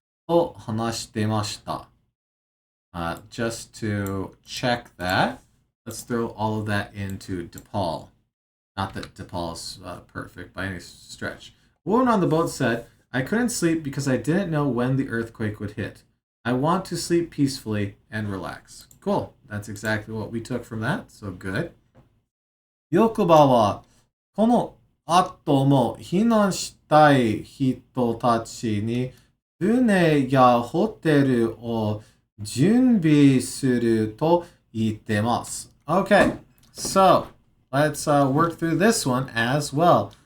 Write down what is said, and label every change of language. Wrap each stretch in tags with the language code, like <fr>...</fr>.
<ja>To hanashitemashita.</ja> <en>Just to check that, let's throw all of that into DePaul. Not that DePaul's perfect by any stretch. A woman on the boat said, I couldn't sleep because I didn't know when the earthquake would hit. I want to sleep peacefully and relax. Cool. That's exactly what we took from that. So good.</en> <ja>欲場はこの後も避難したい人たちに船やホテルを準備すると言ってます。</ja> <en>Okay, so let's work through this one as well.</en>